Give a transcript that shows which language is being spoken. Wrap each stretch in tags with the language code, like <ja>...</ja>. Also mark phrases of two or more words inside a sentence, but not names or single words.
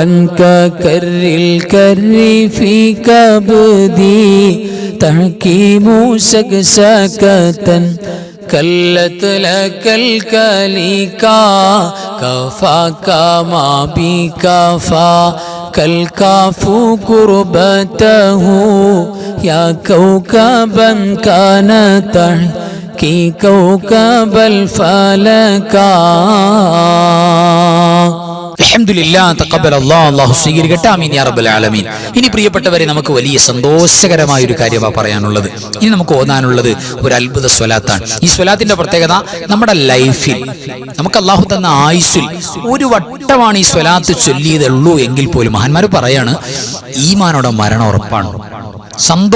<ar>ككر الكر في كبدي تحكيم سكسكة كلت لك الكليكا كفاك ما بكفا كالكاف قربته يا كوكبا كان تحكي كوكب الفلكا. الحمد لله تقبل الله,</ar> <ml>അല്ലാഹു സ്വീകരിക്കട്ടെ.</ml> <ar>آمين يا رب العالمين.</ar> <ml>ഇനി പ്രിയപ്പെട്ടവരെ, നമുക്ക് വലിയ സന്തോഷകരമായ ഒരു കാര്യമാണ് പറയാനുള്ളത്. ഇനി നമുക്ക് ഓതാനുള്ളത് ഒരു അത്ഭുത സ്വലാത്താണ്. ഈ സ്വലാത്തിന്റെ പ്രത്യേകത, നമ്മുടെ ലൈഫിൽ നമുക്ക് അല്ലാഹു തന്ന ആയുസ്സിൽ ഒരു വട്ടമാണ് ഈ സ്വലാത്ത് ചൊല്ലിയതുള്ളൂ എങ്കിൽ പോലും മഹാന്മാർ പറയാണ്, ഈമാനോടെ മരണം ഉറപ്പാണ്.</ml>